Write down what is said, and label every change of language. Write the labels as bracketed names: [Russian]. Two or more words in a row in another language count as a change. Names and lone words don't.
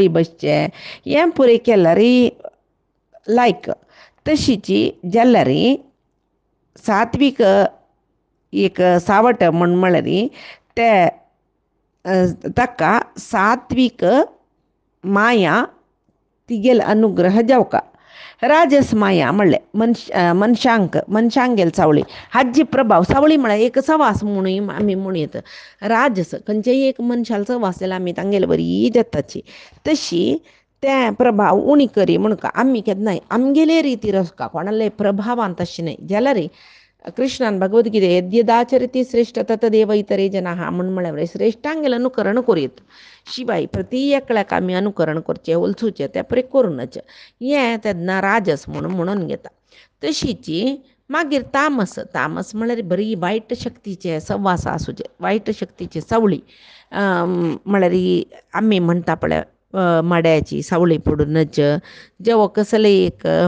[Konkani] बसचे हें पुरे केल्यार लायक तशीची जाल्यार सात्वीक एक सावट म्हण म्हळ्यार ते ताका सात्वीक माया तिगेल अनुग्रह जावका राजस माया म्हणलें मनशांक सावळी हाजी प्रभाव सावळी म्हळ्यार एक सवास म्हणून आमी म्हणीत राजस खंयचेय एक मनशाल सवास जाल्यार आमी तांगेली बरी जाताची तशी ते प्रभाव उणी करी म्हणून आमी केन्नाय आमगेले रितीर आसका कोणाले प्रभावान तशें न्हय जाल्यार कृष्णान भगवद्गीते यद्यदाचरति [Sanskrit] श्रेष्ठ ततदेव इतरे जनाः [Konkani] म्हण म्हळ्यार श्रेश्ठांगेलें अनुकरण करीत शिवाय प्रती एकल्याक आमी अनुकरण करचें उलचुचें तें परे करूनच हें तेन्ना राजस म्हणून घेता तशीची मागीर तामस म्हळ्यार बरी वायट शक्तीचे सवास आसूचे वायट शक्तीची सावळी म्हळ्यार आमी म्हणटा पळय माड्याची सावळी पडूनच जेवा कसले एक